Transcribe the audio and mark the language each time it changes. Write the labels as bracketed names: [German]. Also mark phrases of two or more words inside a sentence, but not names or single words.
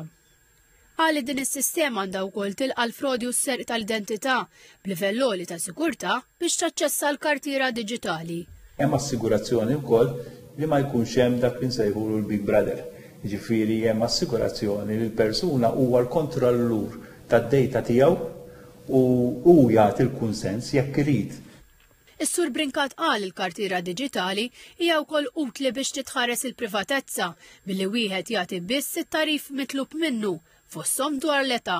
[Maltese] Għalli din is-sistema għandha wkoll tilqa' l-frodi u s-serq tal-identità b'livell għoli ta' sigurtà biex taċċessa l-kartiera diġitali. Hemm assigurazzjoni wkoll li ma jkunx hemm dak li nsejħulu l-Big Brother. Jiġifieri hemm assigurazzjoni li l-persuna huwa l-kontrollur tad-dejta tiegħu u jagħti l-kunsens jekk irid. Is-Sur Brincat qal il-kartiera diġitali hija wkoll utli biex titħares il-privatezza billi wieħed jagħti biss it-tarif mitlub minnu fosthom dwar l-età.